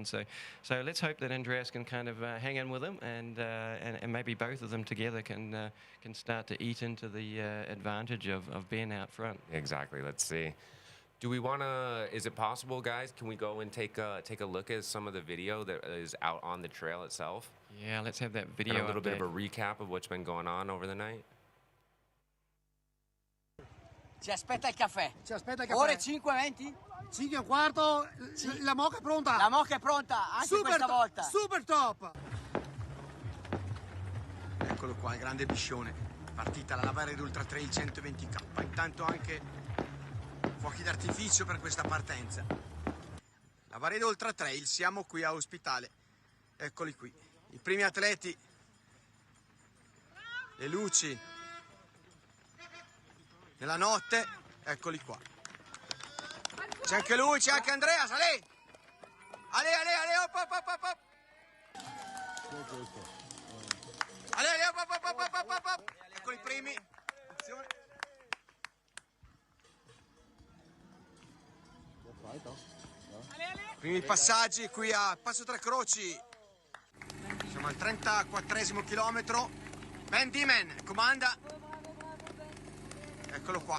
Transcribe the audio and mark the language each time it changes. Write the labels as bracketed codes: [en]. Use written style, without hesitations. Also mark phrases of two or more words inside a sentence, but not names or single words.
[en] So let's hope that Andreas can kind of hang in with him, and maybe both of them together can start to eat into the advantage of being out front. Exactly. Let's see. Do we want to? Is it possible, guys? Can we go and take a look at some of the video that is out on the trail itself? Yeah, let's have that video. And a little bit of a recap of what's been going on over the night. [it] Ci aspetta il caffè. Ore 5:20? 5:15. Sì. La moca è pronta. La moca è pronta, anche questa volta. Super top. Eccolo qua, il grande biscione. Partita la Lavaredo Ultra Trail 120K. Intanto anche fuochi d'artificio per questa partenza. Lavaredo Ultra Trail, siamo qui a Ospitale. Eccoli qui. I primi atleti. Le luci. Nella notte, eccoli qua. C'è anche lui, c'è anche Andreas, Ale! Ale, op, op, op, op, op! Ale, op, op, op, op, op, op, op! Ecco i primi. Attenzione. Primi passaggi qui a Passo Tre Croci. Siamo al 34esimo chilometro. Ben Diemen comanda. Eccolo qua.